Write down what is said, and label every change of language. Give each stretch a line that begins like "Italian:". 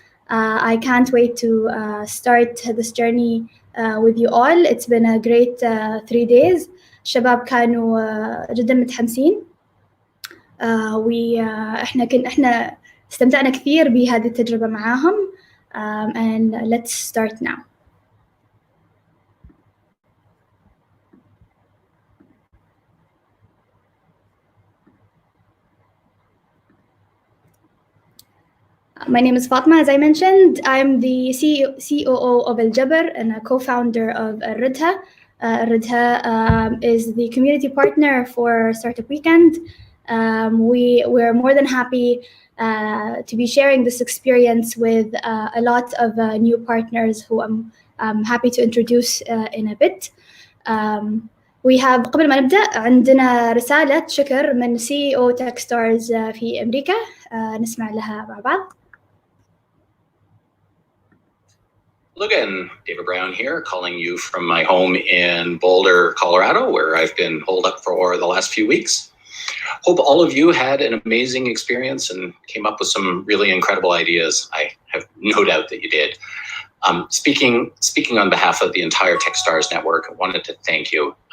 English: I can't wait to start this journey with you all. It's been a great 3 days.
Arabic: الشباب كانوا جدا متحمسين، وإحنا استمتعنا كثير بهذه التجربة معاهم.
English: And let's start now. My name is Fatma, as I mentioned. I'm the COO of AlJaber and a co-founder of AlRud'ha. AlRud'ha is the community partner for Startup Weekend. We're more than happy to be sharing this experience with a lot of new partners who I'm happy to introduce in a bit. We have
Arabic: قبل ما نبدأ عندنا رسالة شكر من CEO Techstars في أمريكا، نسمع لها مع بعض.
English: Hello again, David Brown here, calling you from my home in Boulder, Colorado, where I've been holed up for the last few weeks. Hope all of you had an amazing experience and came up with some really incredible ideas. I have no doubt that you did. Speaking on behalf of the entire Techstars network, I wanted to thank you.